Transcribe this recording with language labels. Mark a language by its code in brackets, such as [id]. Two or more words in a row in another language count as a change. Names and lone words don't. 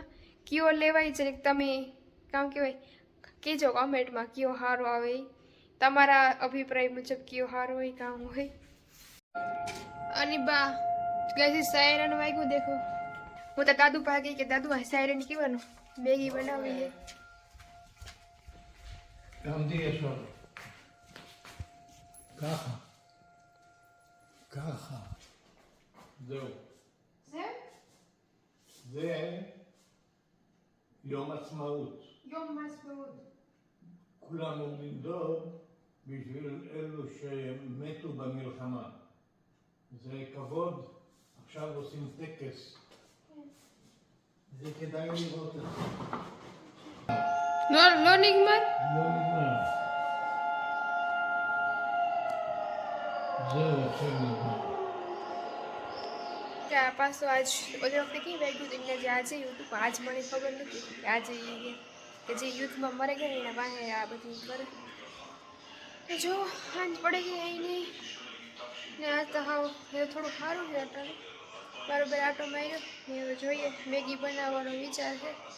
[gu] કયો લેવાય છે તમે કામ કહેવાય કહેજો કમેન્ટમાં, કયો સારો આવે એ તમારા અભિપ્રાય મુજબ, કયો સારો હોય કામ હોય. અને બા ગઈ સાયરન વાગ્યું દેખો. હું તો દાદુ પાસે ગઈ કે દાદુ આ સાયરન કહેવાનું, મેગી બનાવી છે. [he] ככה. זהו. זה יום עצמאות. יום העצמאות. כולם עומדים דום בשביל אלו שמתו במלחמה. זה כבוד, עכשיו עושים טקס. זה כדאי לראות את זה. לא נגמר? לא נגמר. זהו, עכשיו נגמר. [gu] ત્યાં પાછો આજ ઓલી વખતે કઈ વાગ્યું હતું જે આજે યુદ્ધ, આજ મને ખબર નથી કે આજે કે જે યુદ્ધમાં મરે ગયા એના પાસે આ બધું કરે. તો જો સાંજ પડે ગઈ અહીં ને આજ તો હાવ થોડું સારું છે અટાણે, બરાબર આટો માર્યો ને હવે જોઈએ મેગી બનાવવાનો વિચાર છે.